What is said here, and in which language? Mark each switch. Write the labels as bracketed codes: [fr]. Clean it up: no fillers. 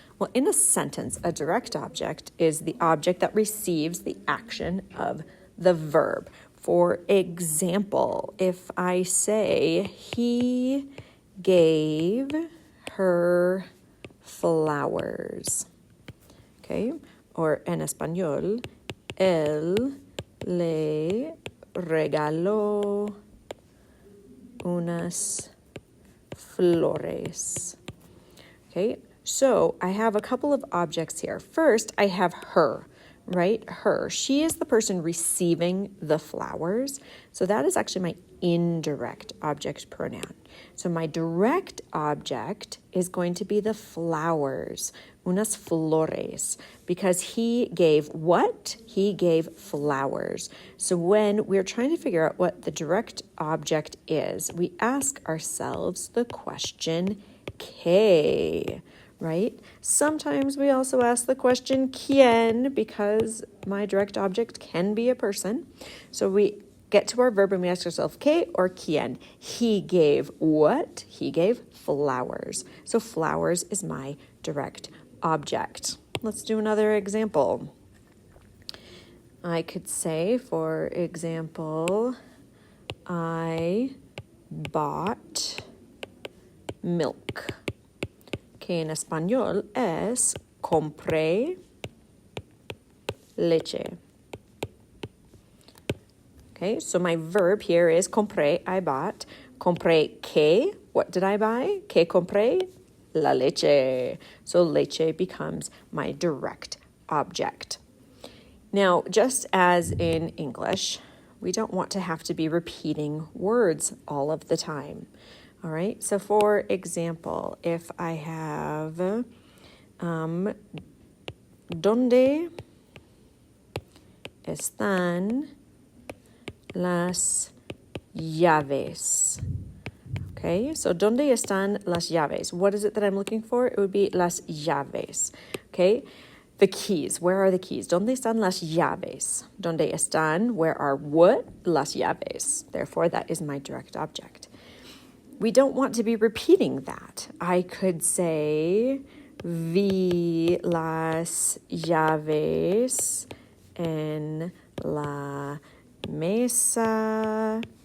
[en] Well, in a sentence, a direct object is the object that receives the action of the verb. For example, if I say, he gave her flowers, okay? [es] Or en español, él le regaló unas flores. [en] Okay, so I have a couple of objects here. First, I have her, right? Her. She is the person receiving the flowers. So that is actually my indirect object pronoun. So my direct object is going to be the flowers, unas flores, because he gave what? He gave flowers. So when we're trying to figure out what the direct object is, we ask ourselves the question, ¿qué? Right? Sometimes we also ask the question ¿quién? Because my direct object can be a person. So we get to our verb and we ask ourselves ¿qué or quién? He gave what? He gave flowers. So flowers is my direct object. Let's do another example. I could say, for example, I bought milk. [es] Que en español es compré leche. [en] Okay, so my verb here is compré, I bought. [es] Compré qué? [en] What did I buy? [es] ¿Qué compré? La leche. [en] So leche becomes my direct object. Now, just as in English, we don't want to have to be repeating words all of the time. All right, so for example, if I have [es] ¿dónde están las llaves? Okay, so ¿dónde están las llaves? [en] What is it that I'm looking for? It would be las llaves. Okay, the keys. Where are the keys? [es] ¿Dónde están las llaves? ¿Dónde están? [en] Where are what? [es] Las llaves. [en] Therefore, that is my direct object. We don't want to be repeating that. I could say, [es] vi las llaves en la mesa.